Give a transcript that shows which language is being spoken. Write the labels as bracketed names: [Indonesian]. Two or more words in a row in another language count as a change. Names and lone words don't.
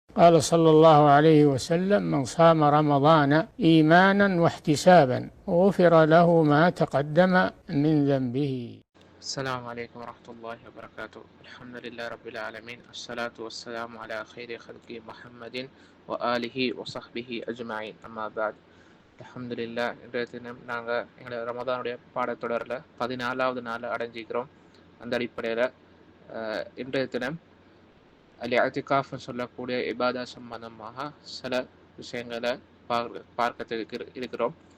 [Arabic] قال صلى الله عليه وسلم: من صام رمضان إيمانا واحتسابا غفر له ما تقدم من ذنبه. السلام عليكم ورحمة الله وبركاته. الحمد لله رب العالمين، الصلاة والسلام على خير خلق محمد وآله وصحبه أجمعين. أما بعد. அல்ஹம்துலில்லா. [Tamil] இன்றைய தினம் நாங்கள் எங்களை ரமதானுடைய பாடத்தொடரில் 14வது நாள் அடைஞ்சிக்கிறோம். அந்த அடிப்படையில் இன்றைய தினம் இஅ்திகாஃப்னு சொல்லக்கூடிய இபாதா சம்பந்தமாக சில விஷயங்களை பார்க்க இருக்கிறோம்.